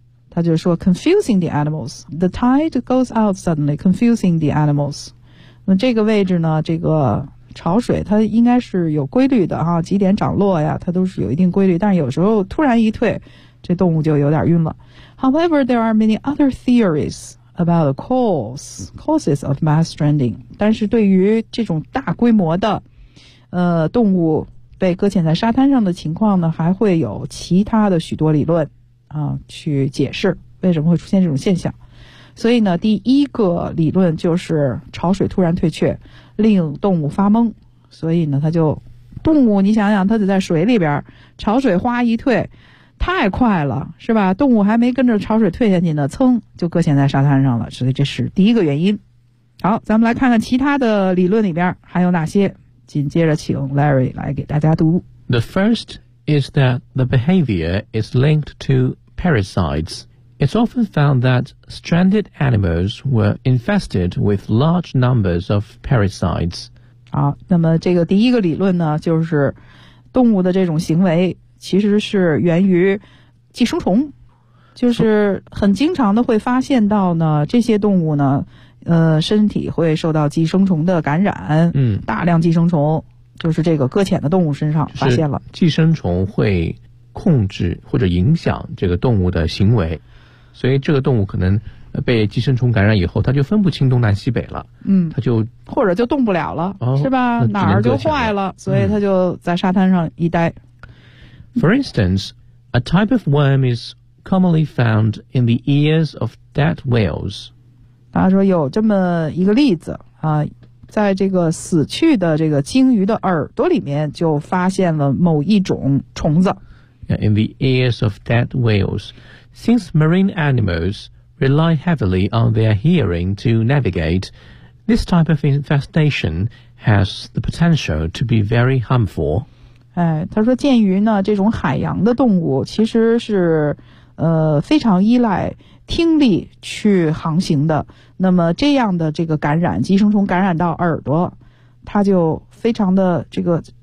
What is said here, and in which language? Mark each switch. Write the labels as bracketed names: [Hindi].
[Chinese] 他就说 [English] confusing the animals， the tide goes out suddenly， confusing the animals。 [Chinese] 那这个位置呢，这个潮水它应该是有规律的啊，几点涨落呀它都是有一定规律，但是有时候突然一退，这动物就有点晕了。 [English] However, there are many other theories about the causes of mass stranding. [Chinese] 但是对于这种大规模的动物被搁浅在沙滩上的情况呢，还会有其他的许多理论啊去解释为什么会出现这种现象。所以呢，第一个理论就是潮水突然退却令动物发懵。所以呢，它就动物你想想它得在水里边，潮水哗一退太快了是吧，动物还没跟着潮水退下去呢，蹭就搁浅在沙滩上了，所以这是第一个原因。好，咱们来看看其他的理论里边还有哪些，紧接着请 Larry 来给大家读。 [English] The first is that the behavior is linked to parasites. It's often found that stranded animals were infested with large numbers of parasites. [Chinese] 好，那么这个第一个理论呢，就是动物的这种行为其实是源于寄生虫，就是很经常的会发现到呢，这些动物呢，身体会受到寄生虫的感染，大量寄生虫就是这个搁浅的动物身上发现了，就是、寄生虫会控制或者影响这个动物的行为，所以这个动物可能被寄生虫感染以后，它就分不清东南西北了，它就或者就动不了了，哦、是吧？哪儿就坏了，所以它就在沙滩上一待。 [English] For instance, a type of worm is commonly found in the ears of dead whales. [Chinese] 大家说有这么一个例子啊，在这个死去的这个鲸鱼的耳朵里面就发现了某一种虫子。 [English] Yeah, in the ears of dead whales. Since marine animals rely heavily on their hearing to navigate, this type of infestation has the potential to be very harmful. [Chinese] 哎，他说鉴于呢这种海洋的动物其实是非常依赖听力去航行的，那么这样的这个感染，寄生虫感染到耳朵，它就非常的这个